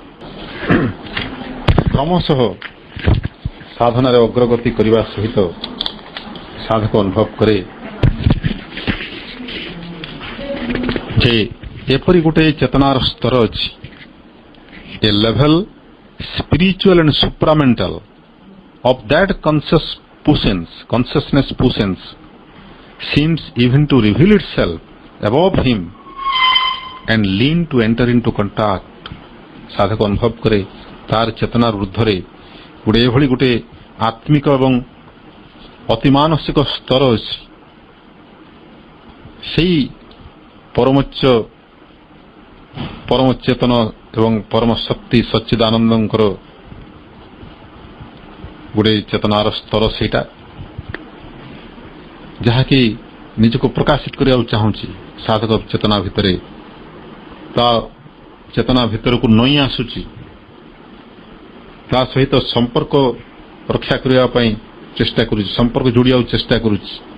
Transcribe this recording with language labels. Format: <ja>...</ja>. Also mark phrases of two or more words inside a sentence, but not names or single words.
<or>କ୍ରମଶଃ ସାଧନାରେ ଅଗ୍ରଗତି କରିବା ସହିତ ସାଧକ ଅନୁଭବ କରେ ଯେ ଏପରି ଗୋଟେ ଚେତନାର ସ୍ତର ଅଛି ଏ ଲେଭେଲ</or> <en>spiritual and supramental of that consciousness puissance seems even to reveal itself above him and lean to enter into</en> <or>contact ସାଧକ ଅନୁଭବ କରେ ତାର ଚେତନାର ଊର୍ଦ୍ଧ୍ୱରେ ଗୋଟେ ଏଭଳି ଗୋଟେ ଆତ୍ମିକ ଏବଂ ଅତିମାନସିକ ସ୍ତର ଅଛି, ସେହି ପରମଚେତନ ଏବଂ ପରମ ଶକ୍ତି ସଚ୍ଚିଦାନନ୍ଦଙ୍କର ଗୋଟିଏ ଚେତନାର ସ୍ତର ସେଇଟା, ଯାହାକି ନିଜକୁ ପ୍ରକାଶିତ କରିବାକୁ ଚାହୁଁଛି ସାଧକ ଚେତନା ଭିତରେ, ତା ଚେତନା ଭିତରକୁ ନଇଁ ଆସୁଛି, ତା ସହିତ ସମ୍ପର୍କ ରକ୍ଷା କରିବା ପାଇଁ ଚେଷ୍ଟା କରୁଛି, ସମ୍ପର୍କ ଯୋଡ଼ିବାକୁ ଚେଷ୍ଟା କରୁଛି।</or>